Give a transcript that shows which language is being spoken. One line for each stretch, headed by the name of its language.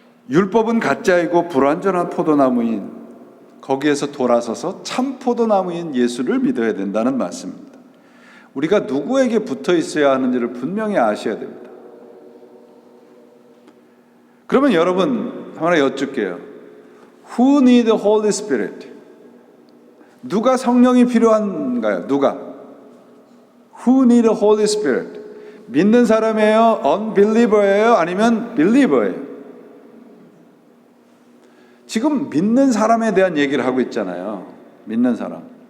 Korean: 율법은 가짜이고 불완전한 포도나무인 거기에서 돌아서서 참 포도나무인 예수를 믿어야 된다는 말씀입니다. 우리가 누구에게 붙어 있어야 하는지를 분명히 아셔야 됩니다. 그러면 여러분 하나 여쭙게요.
English: Who need the Holy Spirit?
Korean: 누가 성령이 필요한가요? 누가?
English: Who need a Holy Spirit?
Korean: 믿는 사람이에요? Unbeliever예요? 아니면 Believer예요? 지금 믿는 사람에 대한 얘기를 하고 있잖아요. 믿는 사람.